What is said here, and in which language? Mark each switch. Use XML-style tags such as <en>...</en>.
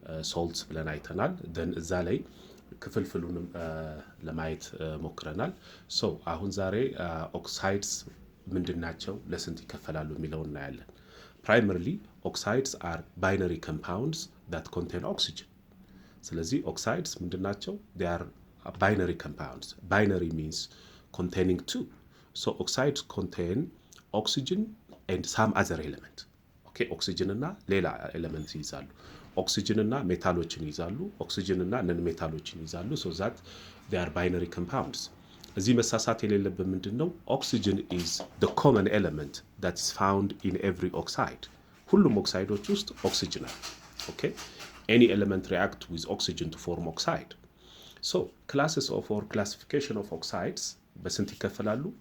<am>ሶልትስ ብለን አይተናል። ደን እዛ ላይ ክፍልፍሉንም ለማየት ሞክረናል። ሶ አሁን ዛሬ ኦክሳይድስ ምንድናቸው፣ ለስንት ይከፈላሉ የሚለውን እናያለን።</am> <en>Primarily, oxides are binary compounds that contain oxygen.</en> <am>ስለዚህ oxides ምንድን ናቸው?</am> <en>They are binary compounds. Binary means containing two. So oxides contain oxygen and some other element.</en> <am>Okay, oxygen እና ሌላ ኤሌመንት ይይዛሉ። ኦክሲጅን እና ሜታሎችን ይይዛሉ። ኦክሲጅን እና ነን ሜታሎችን ይይዛሉ.</am> <en>So that they are binary compounds.</en> <am>እዚህ መሳሳት የሌለብን ምንድነው?</am> <en>ኦክሲጅን is the common element that is found in every oxide.</en> <am>ሁሉም ኦክሳይዶች ውስጥ ኦክሲጅን አለ።</am> <en>ኦኬ any element react with oxygen to form oxide. So classes of or classification of oxides</en> <am>በስንት ይከፈላሉ?</am>